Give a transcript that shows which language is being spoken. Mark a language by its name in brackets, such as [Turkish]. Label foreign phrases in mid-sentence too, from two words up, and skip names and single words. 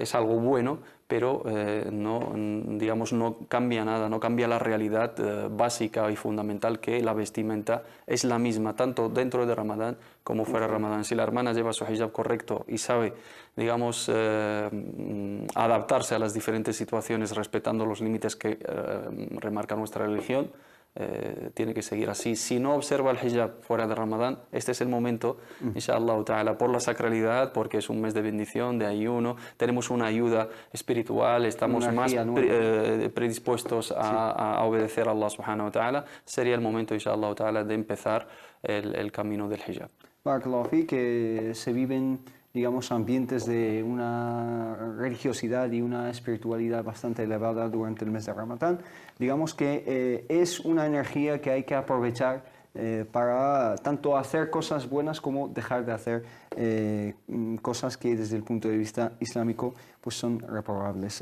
[Spanish] Es algo bueno, pero no cambia nada, no cambia la realidad básica y fundamental, que la vestimenta es la misma, tanto dentro de Ramadán como fuera de Ramadán. Si la hermana lleva su hijab correcto y sabe, digamos, adaptarse a las diferentes situaciones respetando los límites que remarca nuestra religión, tiene que seguir así. Si no observa el hijab fuera de Ramadán, este es el momento, [Arabic] إن شاء الله تعالى, [Spanish] por la sacralidad, porque es un mes de bendición, de ayuno, tenemos una ayuda espiritual, estamos más predispuestos a obedecer a Allah [Arabic] سبحانه وتعالى, [Spanish] sería el momento, [Arabic] إن شاء الله تعالى, [Spanish] de empezar el camino del hijab. [Arabic] بارك الله في, [Spanish] que se viven, digamos, ambientes de una religiosidad y una espiritualidad bastante elevada durante el mes de Ramadán. Digamos que es una energía que hay que aprovechar para tanto hacer cosas buenas como dejar de hacer cosas que desde el punto de vista islámico pues son reprobables.